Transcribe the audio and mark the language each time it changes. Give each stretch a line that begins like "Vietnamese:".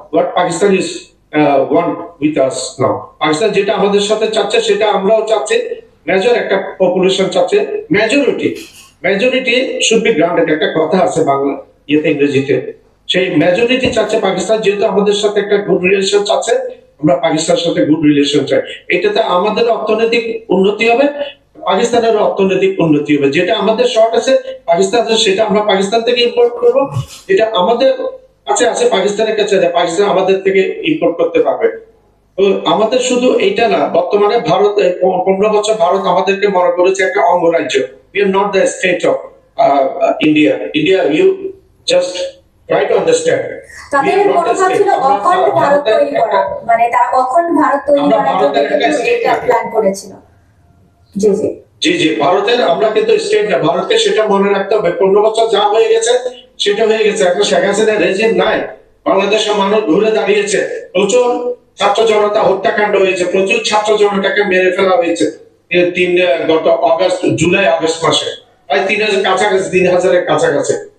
English: What Pakistan is want with us now.
Bangla: Pakistan যেটা আমাদের সাথে চাচ্ছে সেটা আমরাও চাচ্ছি। মেজর একটা পপুলেশন চাচ্ছে,
English: majority should be granted,
Bangla: একটা কথা আছে বাংলা ইয়েতে, ইংরেজিতে। সেই মেজরিটি চাচ্ছে পাকিস্তান যেহেতু আমাদের সাথে একটা গুড রিলেশন চাচ্ছে, আমরা পাকিস্তানের সাথে গুড রিলেশন চাই। এটাতে আমাদের অর্থনৈতিক উন্নতি হবে, পাকিস্তানের অর্থনৈতিক উন্নতি হবে। যেটা আমাদের শর্ট আছে পাকিস্তান, সেটা আমরা পাকিস্তান থেকে ইম্পোর্ট করব। যেটা আমাদের কাছে আছে পাকিস্তানের কাছে, পাকিস্তান আমাদের থেকে ইম্পোর্ট করতে পারবে। তো আমাদের শুধু এইটা না, বর্তমানে ভারত 15 বছর ভারত আমাদেরকে মনে করেছে একটা অঙ্গরাজ্য।
English: We are not the state of India. You just try to understand.
Bangla: তাদের মনোভাব ছিল অখণ্ড ভারত তৈরি করা, মানে তারা অখণ্ড ভারত তৈরি করার জন্য এটা প্ল্যান করেছিল। জি জি জি জি, ভারতের আমরা কিন্তু স্টেট না, ভারতকে সেটা মনে রাখতে হবে। 15 বছর যা হয়ে গেছে সেটা হয়ে গেছে, এখন শেখ হাসিনার রেজিম নাই, বাংলাদেশের মানুষ ঘুরে দাঁড়িয়েছে, প্রচুর ছাত্র জনতা হত্যাকাণ্ড হয়েছে, প্রচুর ছাত্র জনতাকে মেরে ফেলা হয়েছে গত জুলাই আগস্ট মাসে, প্রায় 3,000 কাছাকাছি, 3,000-এর কাছাকাছি।